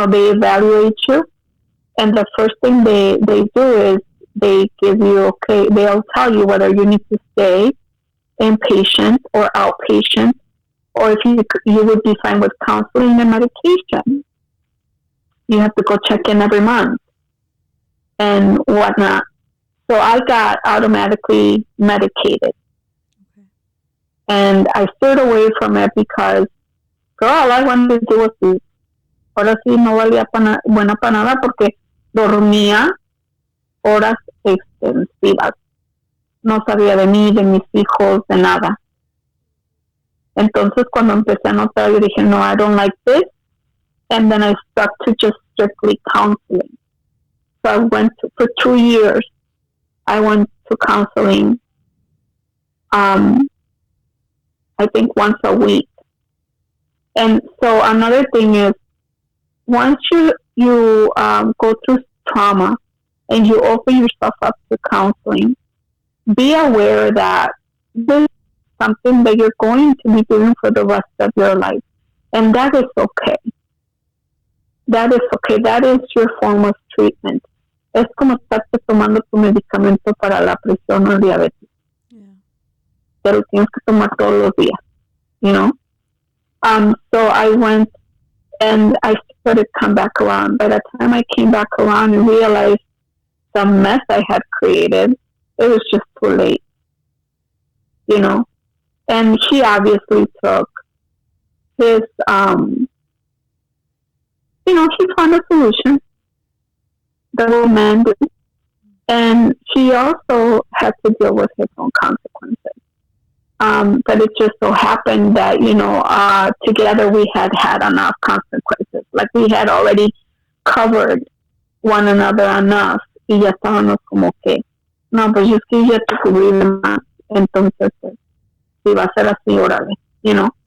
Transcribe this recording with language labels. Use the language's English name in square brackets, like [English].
[English] evaluate you, and the first thing they do is they give you, they'll tell you whether you need to stay inpatient or outpatient, or if you would be fine with counseling and medication. You have to go check in every month and whatnot. So I got automatically medicated. And I steered away from it because, girl, all I wanted to do was sleep. [Spanish] Ahora sí no valía buena para nada porque dormía horas extensivas. No sabía de mí, de mis hijos, de nada. Entonces cuando empecé a notar, yo dije, no, [English] I don't like this. And then I stuck to just strictly counseling. So I went for 2 years, I went to counseling, I think once a week. And so another thing is, once you go through trauma and you open yourself up to counseling, be aware that this is something that you're going to be doing for the rest of your life. And that is okay. That is okay. That is your form of treatment. [Spanish] Es como estarte tomando tu medicamento para la presión o el diabetes. [English] Yeah. [Spanish] Pero tienes que tomar todos los días, [English] So I went and I started to come back around. By the time I came back around and realized the mess I had created, it was just too late, And he obviously took his, he found a solution. The old man did. And he also had to deal with his own consequences. But it just so happened that, together we had enough consequences. Like we had already covered one another enough. [Spanish] Y ya estábamos como que, no, pues es que ya te cubrí más. Entonces, pues, si va a ser así, órale, Yeah.